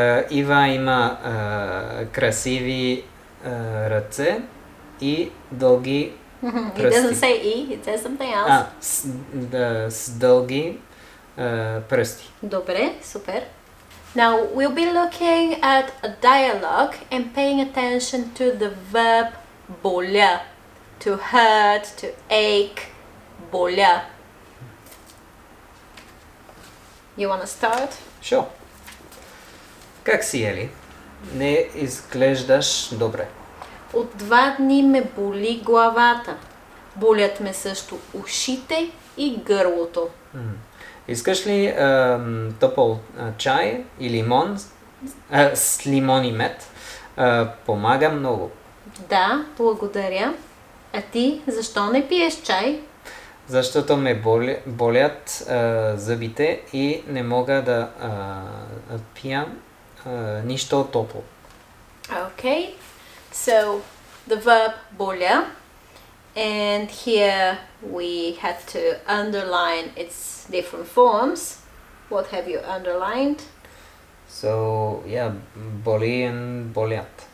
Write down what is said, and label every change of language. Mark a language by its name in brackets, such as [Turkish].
[Bulgarian] Ива има красиви ръце и дълги [English] It [Bulgarian] пръсти. [English] doesn't say E, it says something else. [Bulgarian] С дълги пръсти. Добре, супер. [English] Now we'll be looking at a dialogue and paying attention to the verb боля. To hurt, to ache, боля. You want to start? Sure. [Bulgarian] Как си, Ели? Не изглеждаш добре. От 2 дни ме боли главата. Болят ме също ушите и гърлото. Искаш ли топъл чай и лимон с лимон и мед? Помага много. Да, благодаря. А ти защо не пиеш чай? Защото ме болят зъбите и не мога да пия нищо топло. [English] Okay, so the verb боля, and here we had to underline its different forms. What have you underlined? So, yeah, боли and болят.